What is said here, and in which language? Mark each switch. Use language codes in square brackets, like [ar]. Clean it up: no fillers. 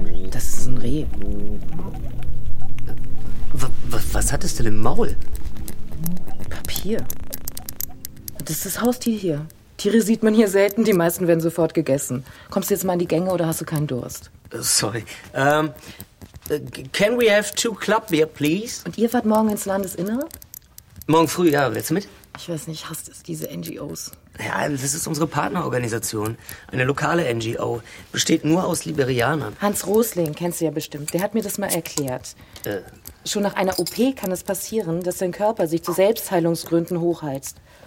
[de] Das ist ein Reh. Was hat es denn im Maul? Papier. Das ist das Haustier hier. Tiere sieht man hier selten, die meisten werden sofort gegessen. Kommst du jetzt mal in die Gänge oder hast du keinen Durst? [en] Sorry. Can we have 2 club beer, please? [de] Und ihr fahrt morgen ins Landesinnere? Morgen früh, ja. Willst du mit? Ich weiß nicht, hasst es diese NGOs? Ja, das ist unsere Partnerorganisation. Eine lokale NGO. Besteht nur aus Liberianern. Hans Rosling kennst du ja bestimmt. Der hat mir das mal erklärt. Schon nach einer OP kann es passieren, dass dein Körper sich zu Selbstheilungsgründen hochheizt.